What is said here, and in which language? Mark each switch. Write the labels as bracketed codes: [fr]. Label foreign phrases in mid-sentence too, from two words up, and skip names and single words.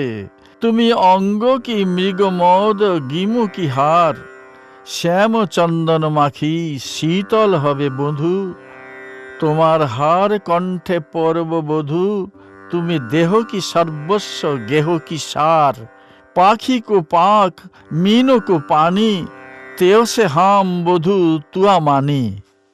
[bn] তুমি অঙ্গ কি মৃগমদ, গিমু কি হার, শ্যাম চন্দন মাখি শীতল হবে বধূ। তোমার হার কণ্ঠে পরব বধূ, তুমি দেহ কি সর্বস্ব, গেহ কি সার। [mai] পাখি কো পাখ, मीनो को पानी, तेओ से हम बधू तुआ मानी।